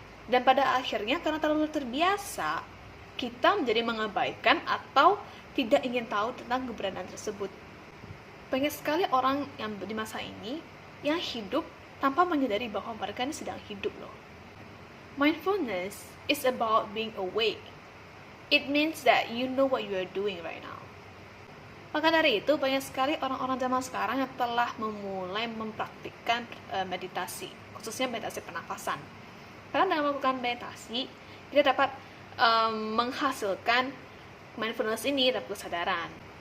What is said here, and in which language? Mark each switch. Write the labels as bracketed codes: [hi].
[id] Dan pada akhirnya karena terlalu terbiasa, kita menjadi mengabaikan atau tidak ingin tahu tentang keberadaan tersebut. Banyak sekali orang yang di masa ini yang hidup tanpa menyadari bahwa mereka ini sedang hidup loh. [en] Mindfulness is about being awake. It means that you know what you are doing right now. [id] Maka dari itu, banyak sekali orang-orang zaman sekarang yang telah memulai mempraktikkan meditasi, khususnya meditasi pernafasan. Karena dengan melakukan meditasi, kita dapat menghasilkan mindfulness ini dapat kesadaran.